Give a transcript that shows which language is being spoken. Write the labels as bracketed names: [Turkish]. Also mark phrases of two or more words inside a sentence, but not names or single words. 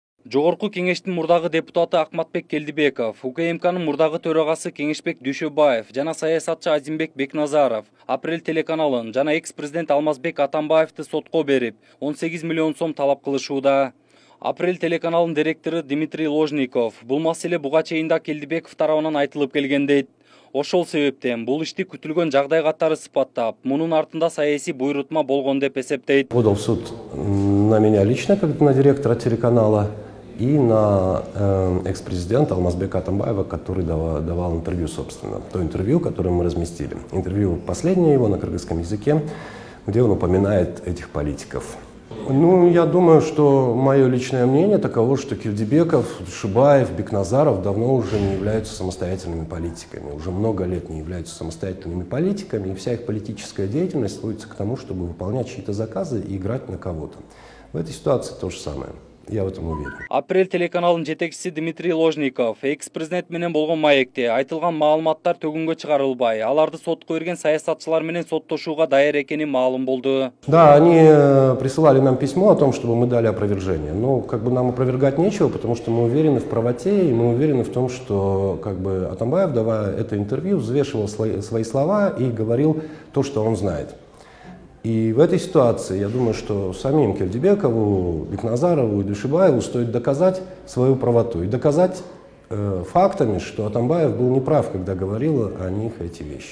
[Kyrgyz] Жогорку кеңештин мурдагы депутаты Акматбек Келдибеков, УКМКнын мурдагы төрагасы Кеңешбек Дүйшөбаев жана саясатчы Азимбек Бекназаров Апрель телеканалын жана экс-президент Алмазбек Атамбаевди сотко берип, 18 миллион сом талап кылышууда. Апрель телеканалынын директору Дмитрий Ложников бул маселе буга чейин да Келдибеков тарабынан айтылып келген дейт. Ошол себептен бул ишти күтүлгөн жагдай катары сыпаттап, мунун артында саясий буйрутма болгон деп эсептейт. [Russian] Подал в суд на меня лично, как на директора телеканала, и на экс-президента Алмазбека Атамбаева, который давал интервью, собственно. То интервью, которое мы разместили. Интервью последнее его на кыргызском языке, где он упоминает этих политиков. Ну, я думаю, что мое личное мнение таково, что Келдибеков, Душебаев, Бекназаров давно уже не являются самостоятельными политиками. Уже много лет не являются самостоятельными политиками, и вся их политическая деятельность сводится к тому, чтобы выполнять чьи-то заказы и играть на кого-то. В этой ситуации то же самое. Я в этом уверен. [Kyrgyz] Апрель телеканалынын жетекчиси Дмитрий Ложников экс-президент менен болгон маекте айтылган маалыматтар төгүнгө чыгарылбай, аларды сотко берген саясатчылар менен соттошууга даяр экени маалым болду. [Russian] Да, они присылали нам письмо о том, чтобы мы дали опровержение. Но как бы нам опровергать нечего, потому что мы уверены в правоте, и мы уверены в том, что как бы Атамбаев, давая это интервью, взвешивал свои слова и говорил то, что он знает. И в этой ситуации, я думаю, что самим Келдибекову, Бекназарову и Душебаеву стоит доказать свою правоту и доказать фактами, что Атамбаев был неправ, когда говорил о них эти вещи.